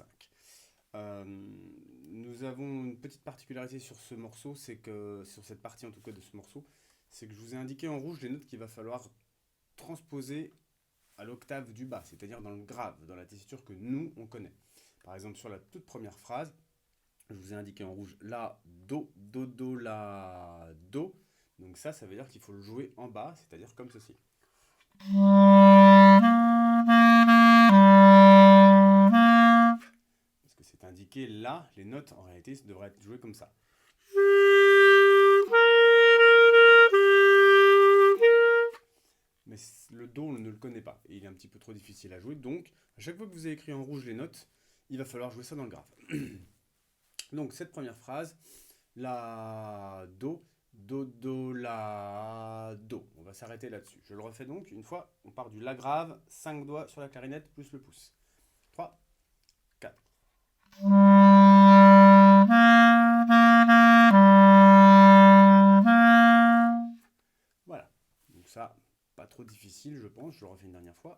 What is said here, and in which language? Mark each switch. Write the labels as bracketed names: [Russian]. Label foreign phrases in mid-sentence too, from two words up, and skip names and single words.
[French] Euh, Nous avons une petite particularité sur ce morceau, c'est que, sur cette partie en tout cas de ce morceau, c'est que je vous ai indiqué en rouge les notes qu'il va falloir transposer à l'octave du bas, c'est-à-dire dans le grave, dans la tessiture que nous, on connaît. Par exemple, sur la toute première phrase, je vous ai indiqué en rouge la, do, do, do, la, do. Donc ça veut dire qu'il faut le jouer en bas, c'est-à-dire comme ceci. Parce que c'est indiqué là, les notes en réalité devraient être jouées comme ça. Mais le do, on ne le connaît pas, et il est un petit peu trop difficile à jouer, donc à chaque fois que vous avez écrit en rouge les notes, il va falloir jouer ça dans le grave. Donc cette première phrase, la, do, do, do, la, do. On va s'arrêter là-dessus. Je le refais donc une fois. On part du la grave, 5 doigts sur la clarinette plus le pouce. 3, 4. Voilà. Donc ça, pas trop difficile, je pense. Je le refais une dernière fois.